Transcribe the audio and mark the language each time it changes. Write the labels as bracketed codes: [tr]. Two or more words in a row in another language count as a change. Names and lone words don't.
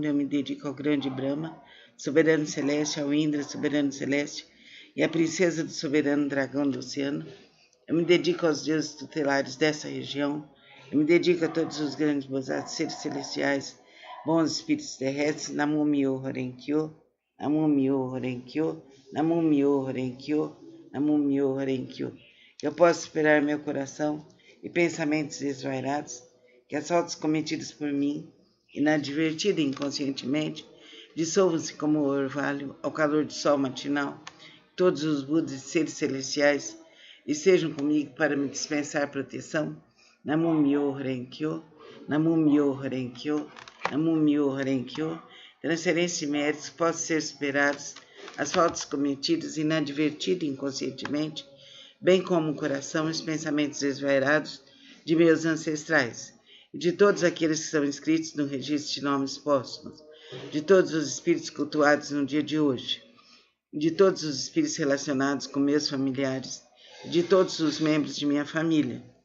[pt] Eu me dedico ao grande Brahma, soberano celeste, ao Indra, soberano celeste, e à princesa do soberano dragão do oceano. Eu me dedico aos deuses tutelares dessa região. Eu me dedico a todos os grandes Bosatsu, seres celestiais, bons espíritos terrestres. [ja] 南無妙法蓮華経、南無妙法蓮華経、南無妙法蓮華経、南無妙法蓮華経. [pt] Eu posso esperar meu coração e pensamentos desvairados, que assaltos cometidos por mim, inadvertido e inconscientemente, dissolvam-se como o orvalho ao calor do sol matinal. Todos os Budas e seres celestiais estejam comigo para me dispensar proteção. [ja] 南無妙法蓮華経、南無妙法蓮華経、南無妙法蓮華経. [pt] Transferência de méritos possam ser superados, as faltas cometidas inadvertido e inconscientemente, bem como o coração e os pensamentos desvairados de meus ancestrais, e de todos aqueles que estão inscritos no registro de nomes póstumos, de todos os espíritos cultuados no dia de hoje, de todos os espíritos relacionados com meus familiares, e de todos os membros de minha família.